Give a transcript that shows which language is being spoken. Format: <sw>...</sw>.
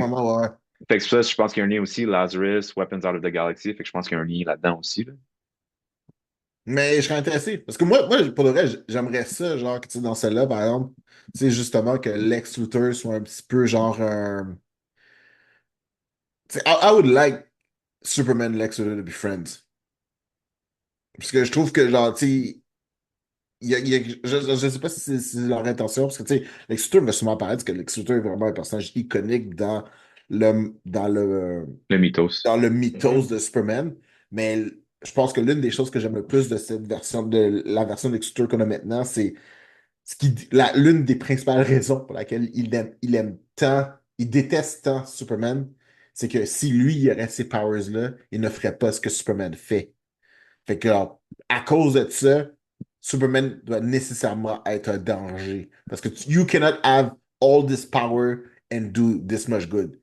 <fr>moment, ouais, ouais. fait que ça, je pense qu'il y a un lien aussi, Lazarus, Weapons Out of the Galaxy. Fait que je pense qu'il y a un lien là-dedans aussi, là. Mais je serais intéressé. Parce que moi pour le vrai, j'aimerais ça, genre, que, tu sais, dans celle-là, par exemple, tu sais, justement, que Lex Luthor soit un petit peu genre un. Tu sais,</fr> <en>I would like Superman Lex Luthor to be friends.</en> <fr>Parce que je trouve que, genre, tu sais, je sais pas si c'est leur intention, parce que, tu sais, Lex Luthor va souvent apparaître, parce que Lex Luthor est vraiment un personnage iconique le, dans le, Le mythos. dans le mythos Mhm. de Superman. Mais je pense que l'une des choses que j'aime le plus de cette version, de la version de Lex Luthor qu'on a maintenant, c'est l'une des principales raisons pour laquelle il aime tant, il déteste tant Superman, c'est que si lui, il aurait ces powers-là, il ne ferait pas ce que Superman fait. Fait que, alors, à cause de ça, Superman doit nécessairement être un danger. Parce que</fr> <en>you cannot have all this power and do this much good.</en>